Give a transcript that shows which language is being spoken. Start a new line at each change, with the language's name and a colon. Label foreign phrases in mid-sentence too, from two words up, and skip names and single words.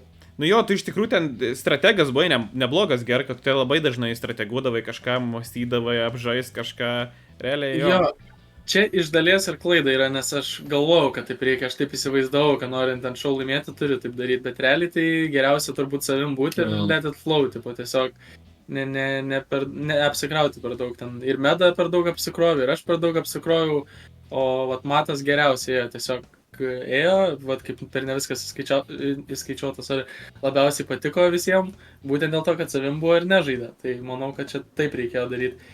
Lithuanian: Nu jo, tu iš tikrųjų ten strategas buvai neblogas, ger, kad tu labai dažnai strateguodavai kažką, mąstydavai, apžaist kažką, realiai jo. Čia iš dalies ir klaida yra, nes aš galvojau, kad taip reikia, aš taip įsivaizdavau, kad norint ant šou laimėti, turi taip daryti, bet realiai tai geriausia turbūt savim būti ir
English: let it flow,
Lithuanian: tipo, tiesiog neapsikrauti per daug ten. Ir Meda per daug apsikrovė, ir aš per daug apsikroviau, o vat Matas geriausiai ėjo, tiesiog ėjo, vat kaip per ne viskas įskaičiuotas, ar labiausiai patiko visiems, būtent dėl to, kad savim buvo ir nežaidė, tai manau, kad čia taip reikėjo daryti.